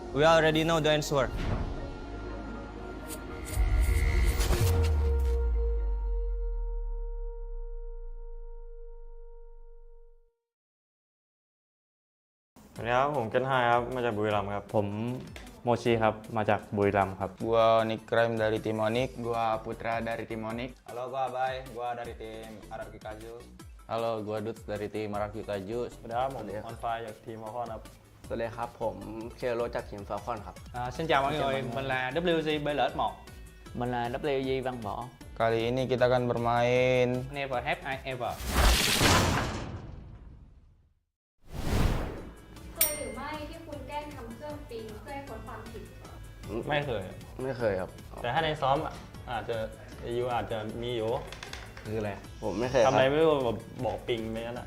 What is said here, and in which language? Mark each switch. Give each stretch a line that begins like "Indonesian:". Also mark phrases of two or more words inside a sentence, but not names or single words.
English: We already know the answer.
Thai: สวัสดีครับผมเกนไฮครับมาจากบุรีรัมย์ครับ ผมโมชิครับมาจากบุรีรัมย์ครับ
Indonesian: Gua Nikrem dari tim Onyx. Gua Putra dari tim Onyx. Halo gua Abai, gua dari tim Araki Kaju. Halo, gua Dut dari tim Araki Kaju.
Thai: สวัสดีครับผมออนไฟจากทีมมอคอนครับ สวัสดีครับผมเคโรจากทีมฟาคอนครับ
Vietnamese: Xin chào mọi người, mình là WG BLS1. Mình là WG Văn Võ.
Indonesian: Kali ini kita akan bermain
English: Never have I ever.
Thai: เคยหรือไม่ที่คุณแกล้งทำเครื่องปิงเพื่อให้พ้นความผิด ไม่เคย ไม่เคยครับ แต่ถ้าในซ้อมอาจจะอาจจะมีอยู่ คืออะไรผมไม่เคย ทำอะไรไม่รู้แบบบอกปิงไม่งั้นอ่ะ